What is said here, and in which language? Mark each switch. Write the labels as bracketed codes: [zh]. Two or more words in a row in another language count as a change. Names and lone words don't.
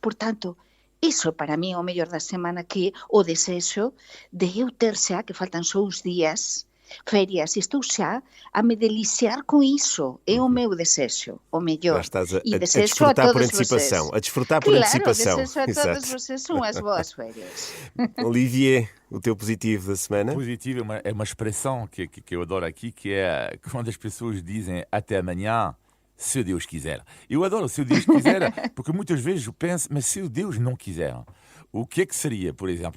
[gl] Por tanto, iso para mí é o mellor da semana, que o desexo de eu ter xa, que faltan só uns días, ferias, e estou xa a me deliciar con iso. É o meu desexo, o mellor. [pt] Estás a [gl] desexo [pt] desfrutar por antecipação. A desfrutar por antecipação. [gl] Claro, desexo a todos vocês unhas boas férias. [pt] Olivier, o teu positivo da semana? Positivo é uma expressão que eu adoro aqui, que é quando as pessoas dizem até amanhã, se Deus quiser. Eu adoro se Deus quiser, porque muitas vezes eu penso, mas se o Deus não quiser, o que é que seria, por exemplo?